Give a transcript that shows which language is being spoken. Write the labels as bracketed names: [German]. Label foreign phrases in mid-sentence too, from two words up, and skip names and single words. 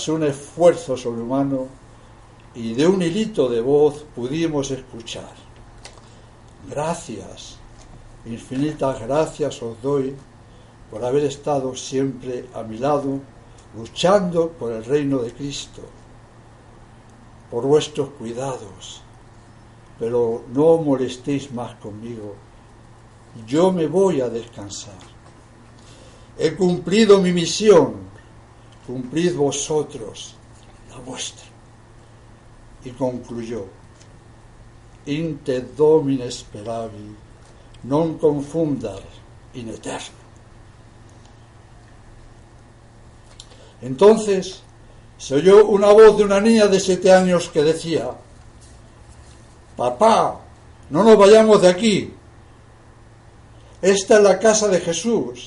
[Spanish] un esfuerzo sobrehumano, y de un hilito de voz pudimos escuchar: gracias, infinitas gracias os doy por haber estado siempre a mi lado, luchando por el reino de Cristo, por vuestros cuidados, pero no molestéis más conmigo, yo me voy a descansar. He cumplido mi misión, cumplid vosotros la vuestra. Y concluyó: [Latin] Inte Domine speravi, non confundar in eterno. [Spanish] Entonces se oyó una voz de una niña de 7 años que decía: papá, no nos vayamos de aquí. Esta es la casa de Jesús.